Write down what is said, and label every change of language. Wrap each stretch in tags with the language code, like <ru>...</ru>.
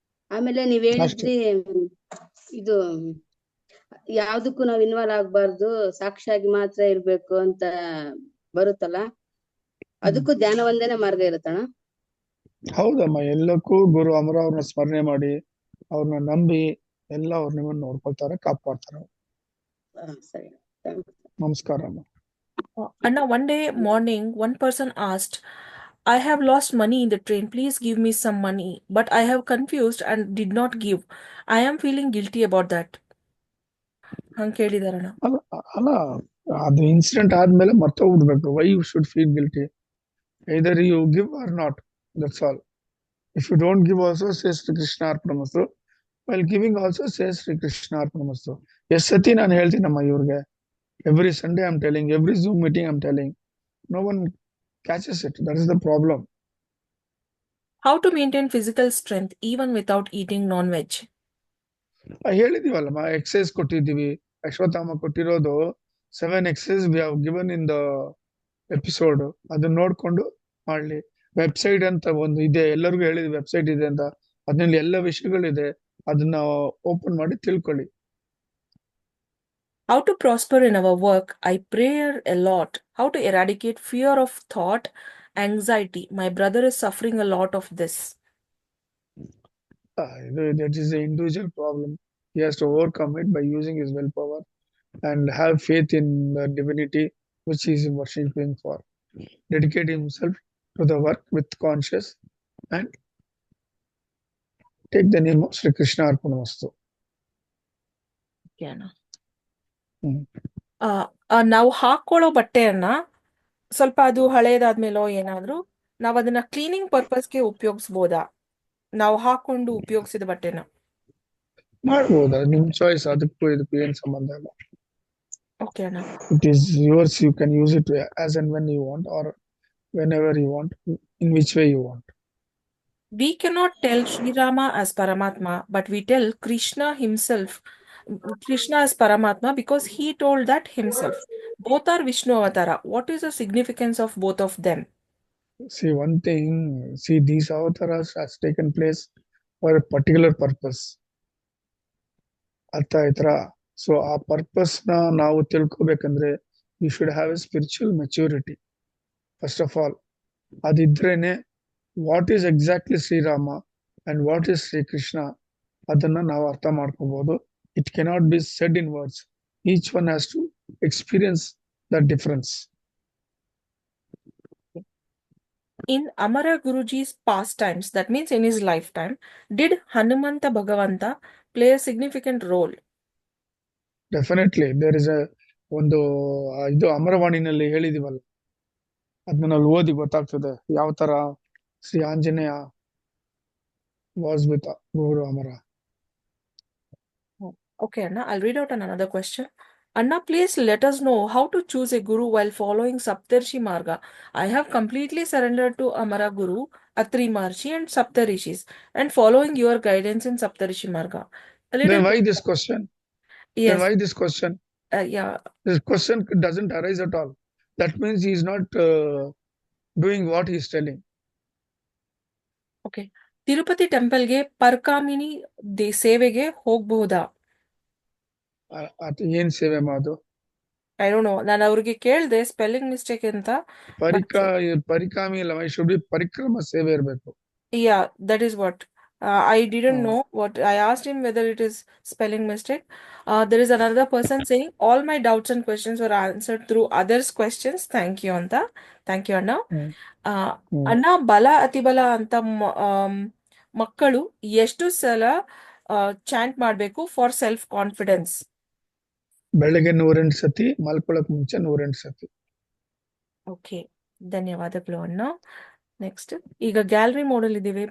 <kn>ಆಮೇಲೆ ನೀವ್ ಹೇಳಿದ್ರಿ ಇದು ಯಾವ್ದಕ್ಕೂ ನಾವ್ ಇನ್ವಾಲ್ವ್ ಆಗ್ಬಾರ್ದು, ಸಾಕ್ಷಿಯಾಗಿ ಮಾತ್ರ ಇರ್ಬೇಕು ಅಂತ ಬರುತ್ತಲ್ಲ, ಅದಕ್ಕೂ ಧ್ಯಾನ ಒಂದೇನೆ ಮಾರ್ಗ ಇರುತ್ತಣ್ಣ? ಹೌದಮ್ಮ, ಎಲ್ಲಕ್ಕೂ ಗುರು ಅಮರ ಅವ್ರನ್ನ ಸ್ಮರಣೆ ಮಾಡಿ, ಅವ್ರನ್ನ ನಂಬಿ ಎಲ್ಲ ಅವ್ರ ನಿಮ್ಮನ್ನ ನೋಡ್ಕೊಳ್ತಾರೆ, ಕಾಪಾಡ್ತಾರೆ. ಸರಿ, ನಮಸ್ಕಾರ ಅಮ್ಮ.</kn> <en>Anna, one day morning, one person asked, I have lost money in the train. Please give me some money. But I have confused and did not give. I am feeling guilty about that.</en> <kn>ಹಂಗೆ ಕೇಳಿದಾರಣ್ಣ. ಅಲ್ಲ, ಅದು incident ಆದ್ಮೇಲೆ ಮರ್ತೋಗ್ಬಿಡ್ಬೇಕು.</kn> <en>Why you should feel guilty? Either you give or not, that's all. If you don't give also, say Sri Krishna Arpanamastu. While giving also, say Sri Krishna Arpanamastu.</en> <kn>Yes, Sati ನಾನು ಹೇಳ್ತೀನಮ್ಮ ಇವ್ರಿಗೆ.</kn> <en>Every Sunday I'm telling, every Zoom meeting I'm telling. No one catches it. That is the problem. How to maintain physical strength even without eating non-veg?</en> <kn>ಹೇಳಿದೀವಲ್ಲಮ್ಮ, exercise ಕೊಟ್ಟಿದ್ದೀವಿ. ಅಶ್ವತ್ಥಾಮ ಕೊಟ್ಟಿರೋದು</kn> <en>7 exercises we have given in the episode.</en> <kn>ಅದನ್ನ ನೋಡ್ಕೊಂಡು ಮಾಡ್ಲಿ. Website ಅಂತ ಒಂದು ಇದೆ, ಎಲ್ಲರಿಗೂ ಹೇಳಿದ್ವಿ ವೆಬ್ಸೈಟ್ ಇದೆ ಅಂತ. ಅದ್ರಲ್ಲಿ ಎಲ್ಲ ವಿಷಯಗಳಿದೆ, ಅದನ್ನ ಓಪನ್ ಮಾಡಿ ತಿಳ್ಕೊಳ್ಳಿ.</kn> <en>How to prosper in our work? I pray a lot. How to eradicate fear of thought, anxiety? My brother is suffering a lot of this. That is the individual problem. He has to overcome it by using his willpower and have faith in the divinity which he is worshiping for. Dedicate himself to the work with conscious and take the name of Sri Krishna Arpanamastu.</en> <kn>Okay, ಅಣ್ಣ. ಹ್ಮ್. ನಾವು ಹಾಕೊಳ್ಳೋ ಬಟ್ಟೆಯನ್ನ ಸ್ವಲ್ಪ ಅದು ಹಳೇದಾದ್ಮೇಲೋ ಏನಾದ್ರೂ ನಾವು ಅದನ್ನ cleaning ಪರ್ಪಸ್ಗೆ ಉಪಯೋಗಿಸ್ಬೋದಾ? ನಾವು ಹಾಕೊಂಡು ಉಪಯೋಗಿಸಿದ ಬಟ್ಟೆನ. ಮಾಡ್ಬೋದು, ನಿಮ್ ಚಾಯ್ಸ್. ಅದಕ್ಕೂ ಇದಕ್ಕೂ ಏನ್ ಸಂಬಂಧ ಇಲ್ಲ. ಓಕೆ ಅಣ್ಣ.</kn> <en>It is yours. You can use it as and when you want, or whenever you want, in which way you want. We cannot tell Sri Rama as Paramatma, but we tell Krishna himself, Krishna as Paramatma, because he told that himself. Both are Vishnu Avatara. What is the significance of both of them? See, one thing, see, these avatars has taken place for a particular purpose.</en> <kn>ಅರ್ಥ ಆಯ್ತಾ?</kn> <en>so</en> <kn>ಆ purpose ನಾವು ತಿಳ್ಕೊಬೇಕಂದ್ರೆ</kn> <en>You should have a spiritual maturity first of all.</en> <kn>ಅದಿದ್ರೇನೆ</kn> <en>what is exactly Shriram and what is Shri Krishna</en> <kn>ಅದನ್ನ ನಾವು ಅರ್ಥ ಮಾಡ್ಕೋಬಹುದು.</kn> <en>It cannot be said in words. Each one has to experience the difference. In Amara Guruji's pastimes, that means in his lifetime, did Hanumanta Bhagavanta play a significant role? Definitely there is</en> <kn>ಒಂದು ಇದು ಅಮರವಾಣಿನಲ್ಲಿ ಹೇಳಿದೀವಲ್ಲ, ಅದನ್ನ ನಾವು ಓದಿ ಗೊತ್ತಾಗ್ತದೆ ಯಾವ ತರ Shri Anjaneya</kn> <en>was with</en> <kn>Guru Amara.</kn> <en>Okay, Anna, I'll read out another question. Anna, please let us know how to choose a guru while following Saptarshi Marga. I have completely surrendered to Amara Guru, Atri Maharshi and Saptarishis and following your guidance in Saptarishi Marga. A little Then why bit- this question? Yes. Then why this question? Yeah. This question doesn't arise at all. That means he is not doing what he is telling. Okay.</en> <kn>Tirupati ಟೆಂಪಲ್ಗೆ ಪರ್ಕಾಮಿನಿ ಸೇವೆಗೆ ಹೋಗಬಹುದಾ? ಏನ್ ಸೇವೆ ಮಾಡೋದು?</kn> <en>I don't know.</en> <kn>ನಾನು ಅವ್ರಿಗೆ ಕೇಳಿದೆ spelling mistake ಅಂತ. ಪರಿಕಾಮಿ ಇಲ್ಲ, ಶುಡ್ ಬಿ ಪರಿಕ್ರಮ ಸೇವೆ ಇರಬೇಕು.</kn> <en>Yeah, that is what. I didn't know what. I asked him whether it is spelling mistake. There is another person saying all my doubts and questions were answered through others' questions. Thank you, Anta. Thank you, Anna.</en> <kn>ಅಣ್ಣ, ಬಲ ಅತಿಬಲ ಅಂತ ಮಕ್ಕಳು ಎಷ್ಟು ಸಲ chant ಮಾಡಬೇಕು</kn> <en>For self confidence?</en> <kn>ಬೆಳಗ್ಗೆ 108 ಸತಿ, ಮಲ್ಕೊಳಕ್ ಮುಂಚೆ 108 ಸತಿ. ಓಕೆ, ಧನ್ಯವಾದಗಳು ಅಣ್ಣ. ನೆಕ್ಸ್ಟ್, ಈಗ ಗ್ಯಾಲರಿ ಮೋಡಲ್ ಇದ್ದೀವಿ.</kn>